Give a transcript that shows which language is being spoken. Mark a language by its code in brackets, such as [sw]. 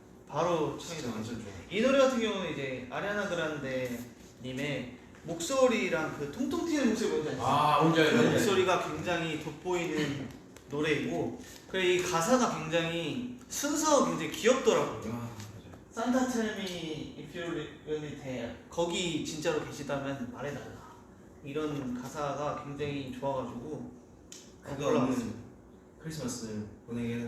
[ko] 바로 진짜 청이 완전 좋아. 이 노래 같은 경우는 이제 아리아나 그란데 님의 목소리랑 그 통통 튀는 목소리 뭔지 아시죠? 아 뭔지 그 알죠? 목소리가 굉장히 돋보이는 노래이고 그리고 이 가사가 굉장히 순서가 굉장히 귀엽더라고요. 아, [en] Santa tell me if you really there. [ko] 거기 진짜로 계시다면 말해달라. 이런 가사가 굉장히 좋아가지고 그거 없는 크리스마스 보내기에는